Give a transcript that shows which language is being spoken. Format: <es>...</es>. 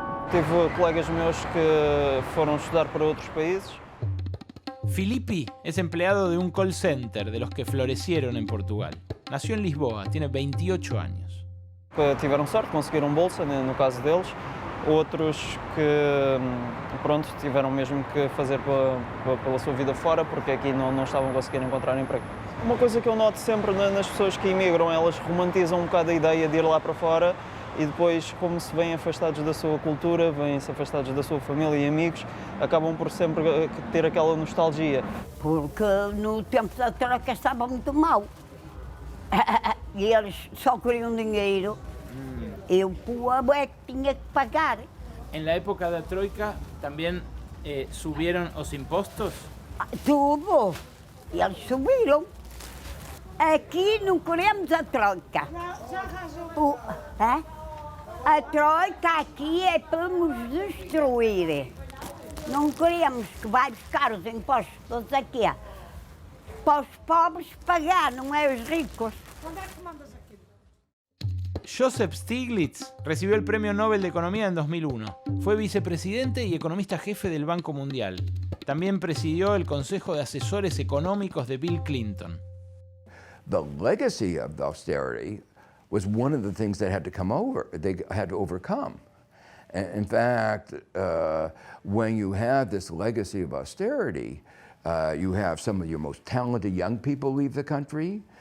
<pt>Tive colegas meus que foram estudar para outros países.</pt> <es>Filippi es empleado de un call center de los que florecieron en Portugal. Nació en Lisboa, tiene 28 años.</es> <pt>Tiveram sorte, conseguiram bolsa, no caso deles. Outros que, pronto, tiveram mesmo que fazer pela sua vida fora, porque aqui não estavam conseguindo encontrar emprego. Uma coisa que eu noto sempre nas pessoas que imigram, elas romantizam um bocado a ideia de ir lá para fora e depois, como se vêm afastados da sua cultura, vêm-se afastados da sua família e amigos, acabam por sempre ter aquela nostalgia. Porque no tempo da troca estava muito mal. E eles só queriam dinheiro. Eu, povo, é que tinha que pagar.</pt> <es>En la época de la Troika también subieron los impuestos.</es> <pt>Tudo. Eles subiram. Aqui não queremos a Troika. A Troika aqui é para nos destruir. Não queremos que vai buscar os impostos todos aqui. Para os pobres pagar, não é os ricos. Quando é que mandas aqui?</pt> <es>Joseph Stiglitz recibió el Premio Nobel de Economía en 2001. Fue vicepresidente y economista jefe del Banco Mundial. También presidió el Consejo de Asesores Económicos de Bill Clinton.</es> <en>The legacy of the austerity was one of the things they had to overcome. In fact, when you have this legacy of austerity, you have some of your most talented young people leave the country.</en>